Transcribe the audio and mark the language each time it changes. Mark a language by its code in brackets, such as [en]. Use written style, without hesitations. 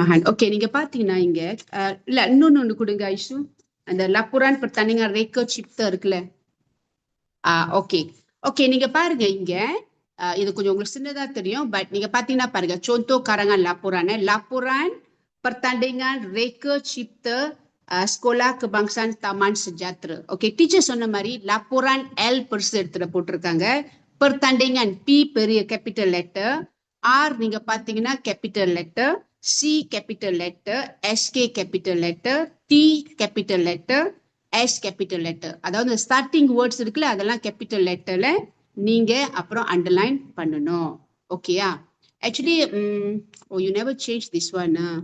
[ta] Okay, நீங்க பாத்தீங்கன்னா இங்க இல்ல இன்னொன்னு கொடுங்க ஐஷு. அந்த laporan pertandingan reka cipta இருக்குல்ல. [en] Okay. [ta] Okay, நீங்க பாருங்க இங்க இது கொஞ்சம் உங்களுக்கு சின்னதா தெரியும். But நீங்க பாத்தீங்கன்னா பாருங்க contoh karangan laporan. [ms] Laporan pertandingan reka cipta Sekolah Kebangsaan Taman Sejahtera. [ta] Okay, teacher சொன்ன மாதிரி laporan L பெருசு எடுத்துல போட்டிருக்காங்க. [en] Pertandingan P பெரிய capital letter, R நீங்க பாத்தீங்கன்னா capital letter, C capital letter, SK capital letter, T capital letter, S capital letter. [ta] அதாவது starting words இருக்குல்ல அதெல்லாம் capital letterல நீங்க அப்புறம் underline பண்ணணும். ஓகேயா? [en] Actually, you never change this one.